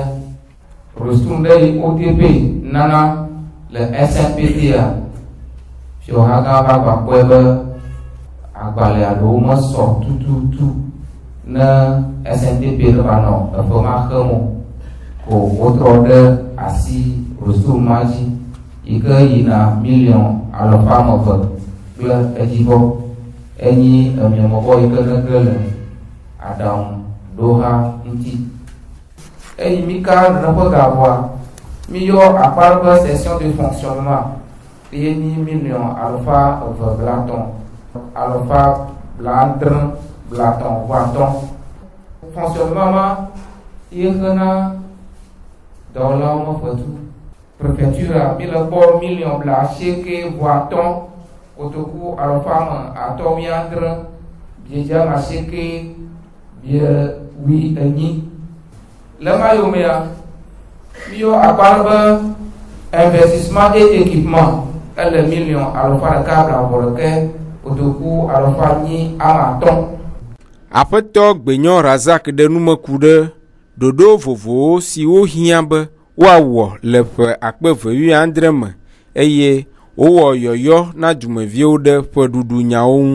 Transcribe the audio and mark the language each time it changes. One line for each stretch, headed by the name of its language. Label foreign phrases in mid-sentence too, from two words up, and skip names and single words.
Ewe: Rostum ɖe yi ODP nana le SNPT fiɔhaga va kpɔe be agbalẽ alo mesɔ tututu ne SNDP ne va nɔ eƒe ma xem o ko wotrɔ ɖe asi Rostum ma dzi yi ke yina $200,000 kple edzibɔ enyi emiamɔbɔ yi ke negre le aɖaŋuɖoha ŋuti. Eyi mi ka neƒe gavɔa mi yɔ akpa ƒe
French: session de fonctionnement
Ewe: ye nyi $2,250,000. Fonctionnement ma ye xena dɔwɔlawo me fetu. Préfecture mi le kpɔ $1,070,000 kotoku 570 biedza 98. Le ma yomea mi yɔ akpa ƒe
French: investissement et équipement
Ewe: ele $1,120,000 kotoku 250. Aƒetɔ Gbenyɔ Razak ɖe numeku ɖe ɖoɖo vovowo siwo hiã be woawɔ le ƒe 2,700 me eye wowɔ yɔyɔ na dumeviwo ɖe ƒeɖuɖu nyawo ŋu.